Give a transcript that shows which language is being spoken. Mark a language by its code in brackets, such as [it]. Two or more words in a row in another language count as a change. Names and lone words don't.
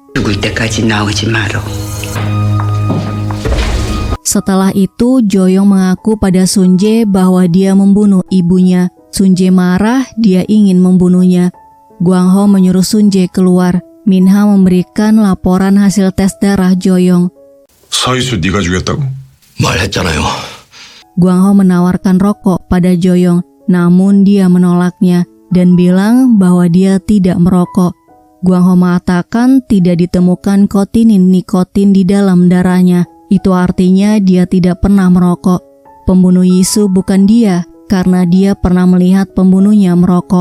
[id] Setelah itu, Joyong mengaku pada Sun Jae bahwa dia membunuh ibunya. Sun Jae marah, dia ingin membunuhnya. Guang Ho menyuruh Sun Jae keluar. Min Ha memberikan laporan hasil tes darah Joyong. [ko] 서희수 네가 죽였다고? 말했잖아요. [id] Guang Ho menawarkan rokok pada Joyong, namun dia menolaknya dan bilang bahwa dia tidak merokok. Guang Ho mengatakan tidak ditemukan kotinin nikotin di dalam darahnya. Itu artinya dia tidak pernah merokok. Pembunuh Yisu bukan dia, karena dia pernah melihat pembunuhnya merokok.